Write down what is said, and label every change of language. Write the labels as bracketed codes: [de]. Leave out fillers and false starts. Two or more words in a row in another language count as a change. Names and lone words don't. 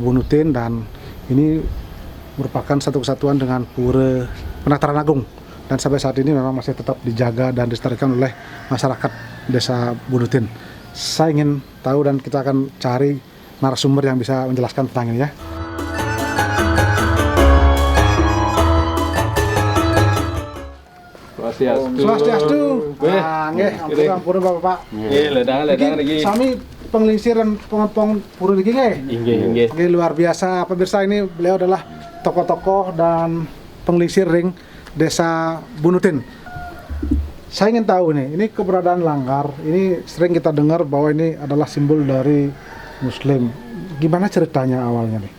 [id] Bunutin dan ini merupakan satu kesatuan dengan Pura Penataran Agung dan sampai saat ini memang masih tetap dijaga dan dilestarikan oleh masyarakat Desa Bunutin. Saya ingin tahu dan kita akan cari narasumber yang bisa menjelaskan tentang ini ya. [ban] Swastiastu. Nggih, ampun Bapak. Nggih, ledang lagi. Sami penglingsir dan pengompong pura niki nggih. Nggih. [id] Ini luar biasa. Pemirsa, ini beliau adalah tokoh-tokoh dan [ban] penglingsir ring [id] Desa Bunutin. Saya ingin tahu nih, ini keberadaan langgar. Ini sering kita dengar bahwa ini adalah simbol dari Muslim. Gimana ceritanya awalnya nih?